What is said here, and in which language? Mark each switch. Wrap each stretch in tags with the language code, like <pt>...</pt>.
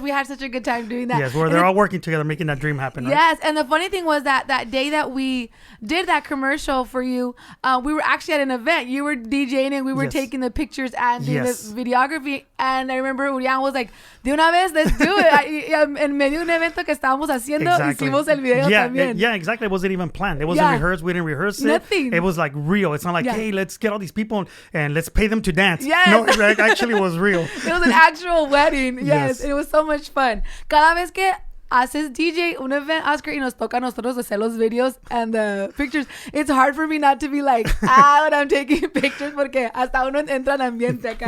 <en>We had such a good time doing that. Yes, they're all working together, making that dream happen. Right? Yes, and the funny thing was that day that we did that commercial for you, we were actually at an event. You were DJing and we were taking the pictures and doing the videography, and I remember Urian was like,</en> <es>de una vez,</es> <en>let's do it.</en> <es>En medio de un evento que estábamos haciendo, hicimos el video también.</es> <en>Yeah, exactly. It wasn't even planned. It wasn't rehearsed. We didn't rehearse it. Nothing. It was like real. It's not like, hey, let's get all these people and let's pay them to dance. Yes. No, it actually was real. It was an actual wedding. Yes. It was so much fun.</en> <es>Cada vez que haces DJ un event, Oscar, y nos toca a nosotros hacer los videos</es> <en>and the pictures, it's hard for me not to be like, when I'm taking pictures,</en> <es>porque hasta uno entra en ambiente acá.</es>